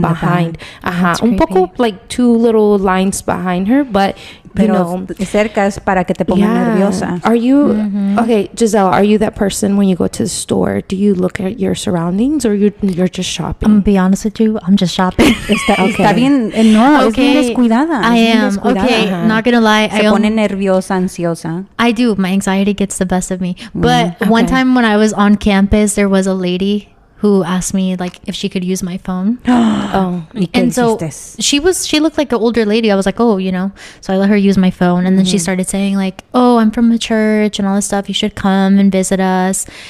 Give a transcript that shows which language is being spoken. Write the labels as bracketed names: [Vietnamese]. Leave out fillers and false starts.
[English] behind. That's [Spanish] Un poco [English] like 2 little lines behind her, but [Spanish] Pero cercas para que te pongan nerviosa. [English] Are you okay, Giselle? Are you that person when you go to the store? Do you look at your surroundings or you're just shopping? I'm gonna be honest with you. I'm just shopping. [Spanish] Está bien, no, es bien descuidada. [English] I am. Okay, not gonna lie. [Spanish] Se pone nerviosa, ansiosa. [English] I do. My anxiety gets the best of me. But one time when I was on campus, there was a lady who asked me like if she could use my phone. And so she looked like an older lady. I was like, oh, so I let her use my phone. And then she started saying like, oh, I'm from a church and all this stuff. You should come and visit us.